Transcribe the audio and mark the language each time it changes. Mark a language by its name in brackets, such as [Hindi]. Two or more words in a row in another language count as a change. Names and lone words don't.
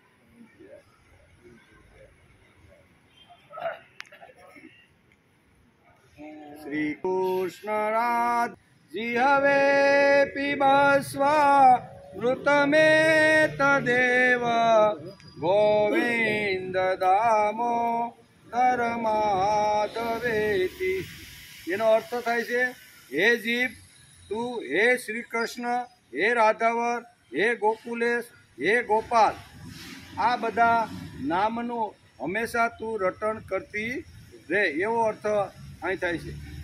[Sanskrit] श्री कृष्ण राधे जिहवे पिबस्व मृतमेतदेव गोविंद दामोदर माधवेति। [Gujarati] એનો અર્થ થાય છે હે જીવ તું હે શ્રી કૃષ્ણ હે રાધાવર હે ગોકુલેશ હે ગોપાલ આ બધા નામનું હંમેશા તું રટણ કરતી રહે એવો અર્થ અહીં થાય છે।